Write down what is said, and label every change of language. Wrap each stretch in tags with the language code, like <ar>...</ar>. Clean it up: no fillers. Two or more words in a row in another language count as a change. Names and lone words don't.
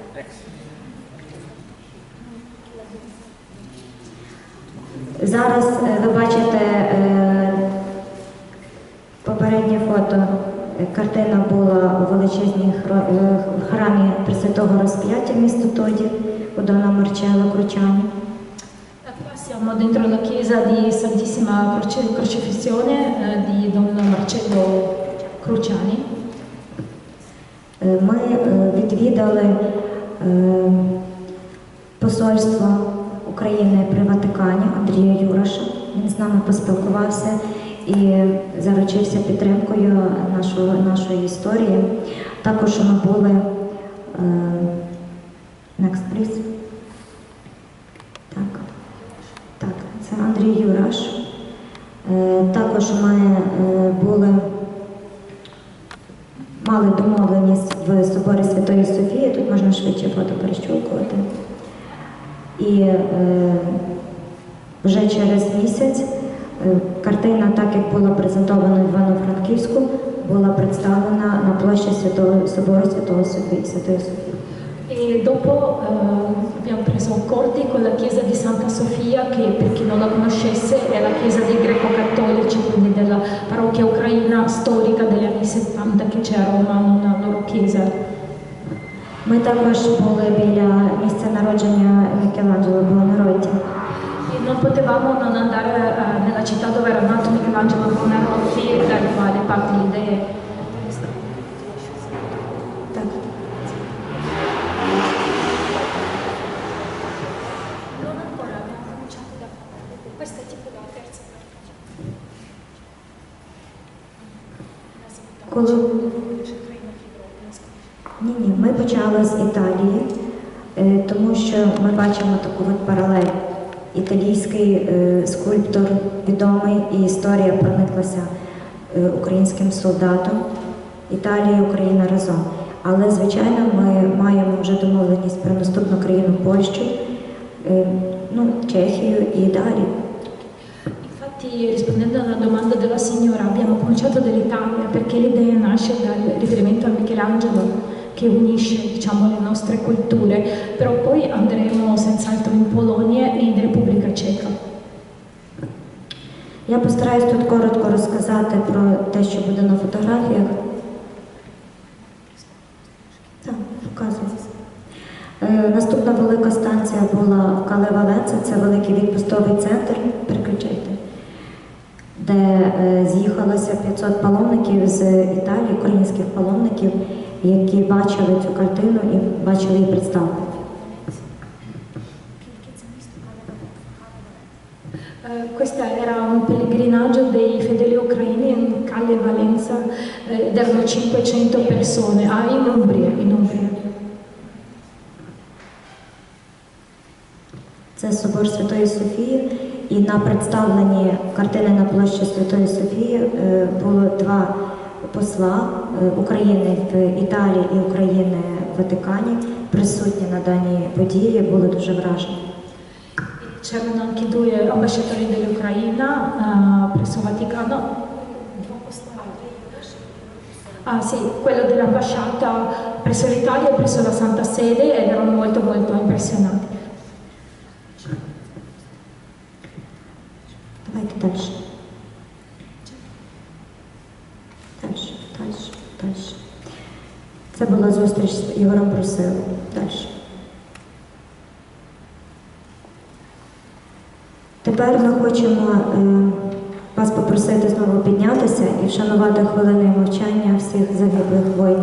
<uk>Зараз ви бачите попереднє фото. Картина була у величезній храмі Пресвятого Розп'яття міста Тоді у Дона Марчелло Кручані.</uk> <it>Qua siamo dentro la chiesa di Santissima Crocifissione di Don Marcello Cruciani.</it> <uk>Ми відвідали посольство України при Ватикані Андрія Юраша. Він з нами поспілкувався і заручився підтримкою нашої історії. Також ми були</uk> <en>next, please.</en> <uk>Так, це Андрій Юраш. Також ми мали домовленість в соборі Святої Софії. Тут можна швидше фото перещолкувати. І вже через місяць картина, так як була презентована в Івано-Франківську, була представлена на площі Собору Святої Софії.</uk> <it>E dopo abbiamo preso accordi con la chiesa di Santa Sofia, che per chi non la conoscesse è la chiesa dei greco-cattolici, quindi della parrocchia ucraina storica degli anni 70 che c'è a Roma, una loro chiesa.</it> <uk>Ми також були біля місця народження Мікеланджело Буонаротті.</uk> <it>E non potevamo non andare nella città dove era nato Michelangelo Buonarroti, dal quale parte l'idea.</it> <uk>Так.</uk> <it>Non ancora, abbiamo cominciato da questa è tipo la terza</it> <uk>Коли... Ні, ми почали з Італії, тому що ми бачимо таку от паралель. Італійський скульптор відомий, і історія прониклася українським солдатом. Італія і Україна разом. Але, звичайно, ми маємо вже домовленість про наступну країну Польщу, Чехію і далі.</uk> <it>Infatti, rispondendo alla domanda della signora, abbiamo cominciato dall'Italia perché l'idea nasce dal riferimento a Michelangelo che unisce, diciamo, le nostre culture, però poi andremo senz'altro in Polonia e in Repubblica Ceca.</it> <uk>Я постараюсь тут коротко розказати про те, що буде на фотографіях. Так, показую. Наступна велика станція була в Кале Валенце, це великий відпустовий центр, переключайте, де з'їхалося 500 паломників з Італії, українських паломників, які бачили цю картину і бачили її представлення.</uk> <it>Questo era un pellegrinaggio dei fedeli ucraini in Calle Valenza, ed erano 500 persone, in Umbria, in Umbria.</it> <uk>Це собор Святої Софії, і на представленні картини на площі Святої Софії було два посла України в Італії і України в Ватикані, присутні на даній події, були дуже вражені.</uk> <it>C'erano anche due ambasciatori dell'Ucraina presso Vaticano. Ah sì, quello dell'ambasciata presso l'Italia e presso la Santa Sede, ed erano molto impressionati.</it> <uk>Давайте далі. Далі. Це була зустріч з Ігорем Брусилом. Далі. Тепер ми хочемо вас попросити знову піднятися і вшанувати хвилиною мовчання всіх загиблих воїнів.</uk>